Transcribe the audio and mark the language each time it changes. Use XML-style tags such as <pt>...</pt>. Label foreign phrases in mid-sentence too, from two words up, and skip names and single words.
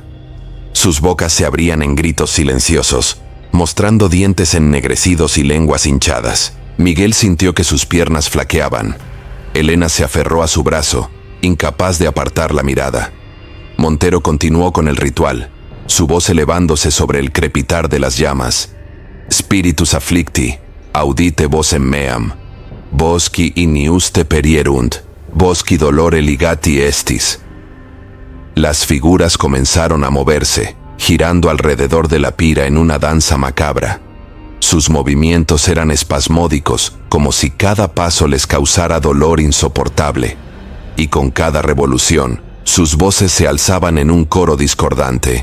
<es>Sus bocas se abrían en gritos silenciosos, mostrando dientes ennegrecidos y lenguas hinchadas. Miguel sintió que sus piernas flaqueaban. Elena se aferró a su brazo, incapaz de apartar la mirada. Montero continuó con el ritual, su voz elevándose sobre el crepitar de las llamas.</es> <la>«Spiritus afflicti, audite vocem meam, vosci iniuste perierunt, vosci dolore ligati estis».</la> <es>Las figuras comenzaron a moverse, girando alrededor de la pira en una danza macabra. Sus movimientos eran espasmódicos, como si cada paso les causara dolor insoportable. Y con cada revolución, sus voces se alzaban en un coro discordante.</es>